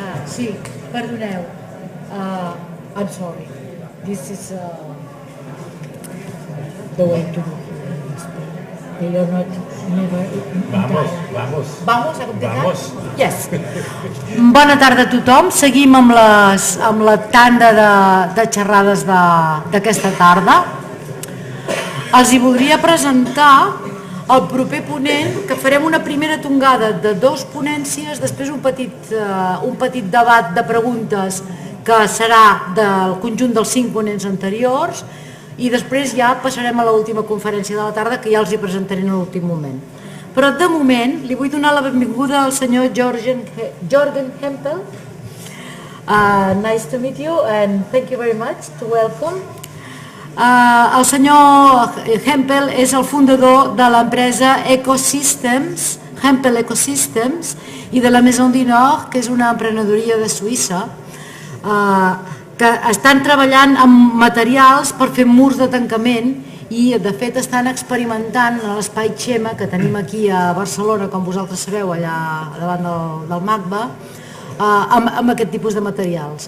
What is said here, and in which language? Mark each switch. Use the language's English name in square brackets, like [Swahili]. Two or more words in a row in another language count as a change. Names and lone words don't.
[Catalan] Sí, perdoneu. [English] I'm sorry. This is the way to do it. They are not never [Spanish] Vamos a continuar? [English] Yes. [Catalan] Bona tarda a tothom. Seguim amb la tanda de xerrades d'aquesta tarda. Els hi voldria presentar el proper ponent, que farem una primera tongada de 2 ponències, després un petit debat de preguntes que serà del conjunt dels 5 ponents anteriors, i després ja passarem a l'última conferència de la tarda, que ja els hi presentaré en l'últim moment. Però de moment li vull donar la benvinguda al senyor Jorgen Hempel. [English] Nice to meet you and thank you very much to welcome. [Catalan] El senyor Hempel és el fundador de l'empresa Ecosystemz, Hempel Ecosystemz, i de la Maison du Nord, que és una emprenedoria de Suïssa, que estan treballant amb materials per fer murs de tancament i de fet estan experimentant a l'espai Xema, que tenim aquí a Barcelona, com vosaltres sabeu, allà davant del MACBA, amb aquest tipus de materials.